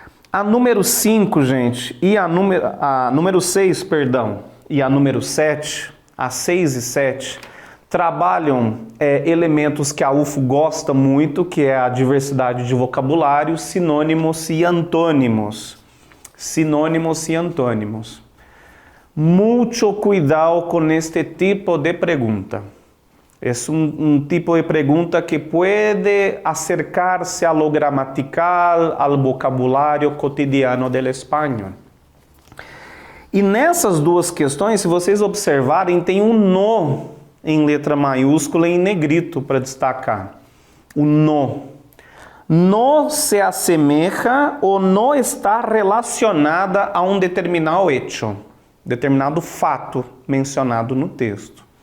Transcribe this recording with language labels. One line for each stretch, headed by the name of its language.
Portuguese: A número 5, gente, e a número 6, perdão, e a número 7, a 6 e 7, trabalham elementos que a UFO gosta muito, que é a diversidade de vocabulário, sinônimos e antônimos. Sinônimos e antônimos.
Spanish: Mucho cuidado con este tipo de pregunta. Es un tipo de pregunta que puede acercarse a lo gramatical, al vocabulario cotidiano del español.
Portuguese: E nessas duas questões, se vocês observarem, tem um no em letra maiúscula em negrito para destacar. O no. No se assemelha ou no está relacionada a um determinado hecho, determinado fato mencionado no texto.